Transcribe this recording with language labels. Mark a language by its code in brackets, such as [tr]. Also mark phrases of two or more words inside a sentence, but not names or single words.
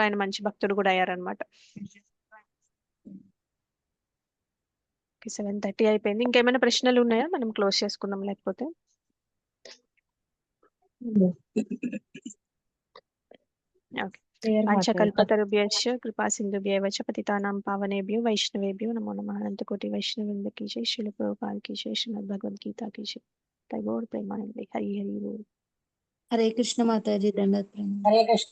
[te] ఆయన మంచి భక్తుడు కూడా అయ్యారనమాట. 7:30 అయిపోయింది. ఇంకేమైనా ప్రశ్నలు ఉన్నాయా? మనం క్లోజ్ చేసుకుందాం లేకపోతే. ఓకే. [sa] వాంఛకల్పతరుభ్యశ్చ కృపా సింధుభ్యైవ చ పతితానాం పావనేభ్యో వైష్ణవేభ్యో నమో నమః. అనంతకోటి వైష్ణవృంద [hi] की जय, श्रील प्रभुपाद की जय, श्रीमद् भगवद गीता की जय। टैगोर प्रेमानंद हरि हरि बोल। हरे कृष्ण माता जी, दंडवत प्रणाम। हरे कृष्ण।